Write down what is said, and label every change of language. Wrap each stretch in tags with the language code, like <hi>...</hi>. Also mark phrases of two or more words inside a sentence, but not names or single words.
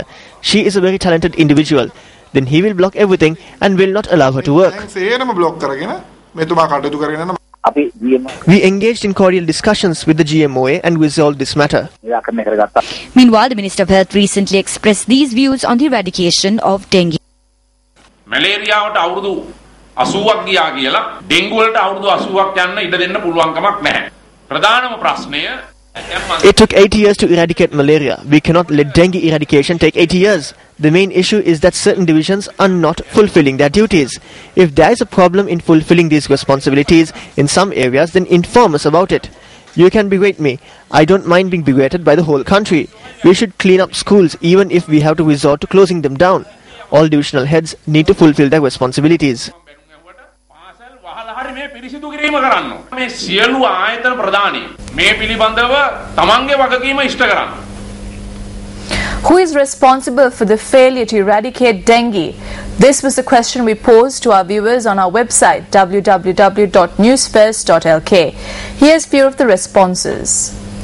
<en>She is a very talented individual. Then he will block everything and will not allow her to work. We engaged in cordial discussions with the GMOA and resolved this matter. Meanwhile, the Minister of Health recently expressed these views on the eradication of dengue.</en> <si>මැලේරියාවට අවුරුදු 80ක් ගියා කියලා ඩෙන්ගු වලට අවුරුදු 80ක් යන්න ඉඩ දෙන්න පුළුවන් කමක් නැහැ. ප්‍රධානම ප්‍රශ්නය</si> <en>It took 80 years to eradicate malaria. We cannot let dengue eradication take 80 years. The main issue is that certain divisions are not fulfilling their duties. If there is a problem in fulfilling these responsibilities in some areas, then inform us about it. You can berate me. I don't mind being berated by the whole country. We should clean up schools even if we have to resort to closing them down. All divisional heads need to fulfill their responsibilities.</en> <si>මේ පිරිසිදු කිරීම කරන්න. මේ සියලු ආයතන ප්‍රධානී මේ පිළිබඳව තමන්ගේ වගකීම ඉෂ්ට කරන්න.</si> <en>Who is responsible for the failure to eradicate dengue? This was the question we posed to our viewers on our website www.newsfirst.lk. Here's few of the responses.</en>